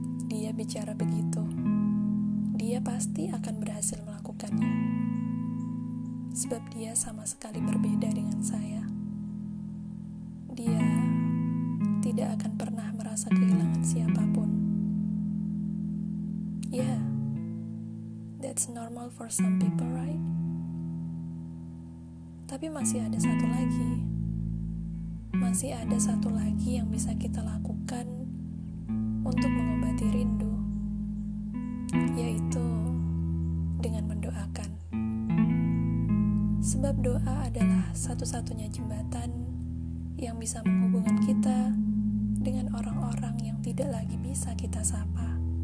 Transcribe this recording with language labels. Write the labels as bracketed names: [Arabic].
[Indonesian] Dia bicara begitu. Dia pasti akan berhasil melakukannya. Sebab dia sama sekali berbeda dengan saya. Dia tidak akan pernah merasa kehilangan siapapun. [English] Yeah, that's normal for some people, right? [Indonesian] Tapi masih ada satu lagi. Masih ada satu lagi yang bisa kita lakukan untuk mengobati rindu, yaitu dengan mendoakan. Sebab doa adalah satu-satunya jembatan yang bisa menghubungkan kita dengan orang-orang yang tidak lagi bisa kita sapa.